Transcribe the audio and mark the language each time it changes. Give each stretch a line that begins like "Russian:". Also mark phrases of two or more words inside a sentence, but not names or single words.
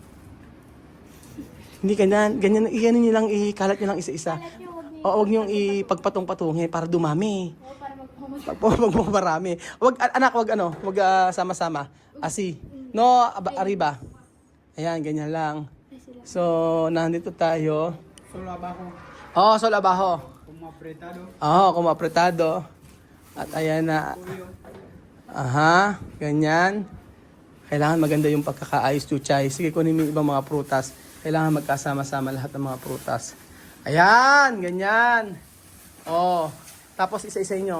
Filipino: Hindi ganyan, ganyan nyo lang, ikalat nyo lang isa-isa. O, huwag nyo ipagpatong-patungin para dumami. Magpaparami. Wag, anak, wag sama-sama. Asi.
Spanish: No, arriba.
Filipino: Ayan, ganyan lang. So, nandito tayo.
Spanish: Solo abajo. Oh, sol abajo. Como apretado. Oh, como apretado.
Filipino: At ayan na. Aha, ganyan. Kailangan maganda yung pagkakaayos, Chuchay. Sige, kunin mo yung ibang mga prutas. Kailangan magkasama-sama lahat ng mga prutas. Ayan, ganyan. Oh, tapos isa-isa nyo.